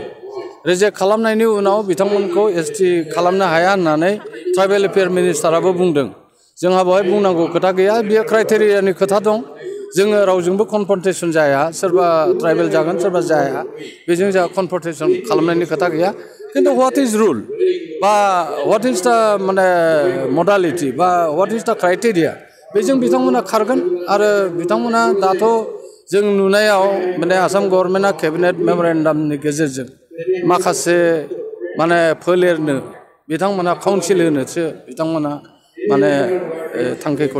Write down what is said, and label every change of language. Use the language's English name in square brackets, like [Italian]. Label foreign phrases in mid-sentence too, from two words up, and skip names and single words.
[Bodo] रिजेक्ट खालामनायनि उनाव बिथांमोनखौ ST खालामनो हाया होननानै [English] tribal affair [Bodo] मिनिस्टाराबो बुंदों जोंहा बेवहाय बुंनांगौ खोथा गैया बेयो क्राइटेरियानि खोथा दं जोङो रावजोंबो कनफ्रन्टेसन जाया सोरबा ट्राइबेल जागोन सोरबा जाया बेजों जोंहा कनफ्रन्टेसन खालामनायनि खोथा गैया কিন্তু [English] what is rule [Bodo] বা হোয়াट इज दा माने मडालिटी बा [English] what is the criteria [Bodo] बेजों बिथांमोना खारगोन आरो बिथांमोना दाथ' जों नुनायाव माने आसाम गभर्नमेन्टआ केबिनेट मेमरेन्डामनि गेजेरजों माखासे माने फोलेरनो बिथांमोना काउन्सिल होनोसो बिथांमोना माने थांखिखौ